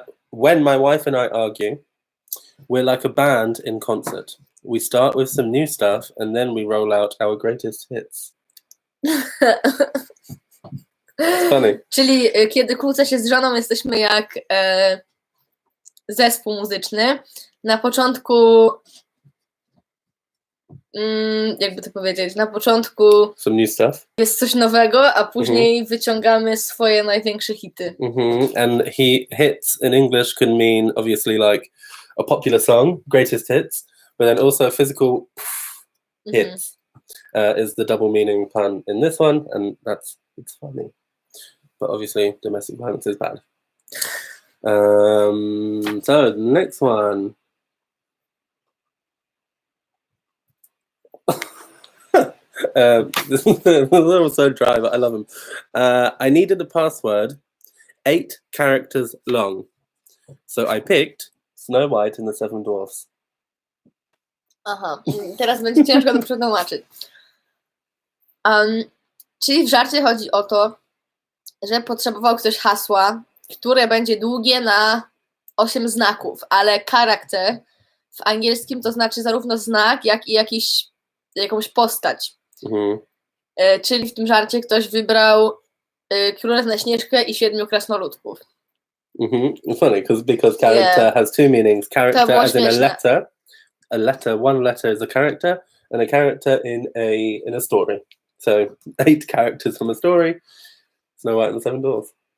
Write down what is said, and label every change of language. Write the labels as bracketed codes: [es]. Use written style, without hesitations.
[en] When my wife and I argue, we're like a band in concert. We start with some new stuff and then we roll out our greatest hits. It's funny. [pl] Czyli kiedy kłócę się z żoną, jesteśmy jak zespół muzyczny. Na początku jakby to powiedzieć, na początku [en] some new stuff. [pl] Jest coś nowego, a później wyciągamy swoje największe hity. [en] And hits in English can mean obviously like a popular song, greatest hits, but then also physical hits is the double meaning pun in this one, and it's funny. But obviously domestic violence is bad. So the next one. They're all so dry, but I love them. I needed a password 8 characters long, so I picked Snow White and the Seven Dwarfs. [pl] Aha, teraz będzie ciężko to przetłumaczyć. Czyli w żarcie chodzi o to, że potrzebował ktoś hasła, które będzie długie na 8 znaków, ale charakter w angielskim to znaczy zarówno znak, jak i jakąś postać. Czyli w tym żarcie ktoś wybrał Królewnę Śnieżkę i 7 krasnoludków. [en] Funny, because character has two meanings. Character as in a letter. One letter is a character, and a character in a story. So 8 characters from a story. Snow White and the Seven Dwarfs.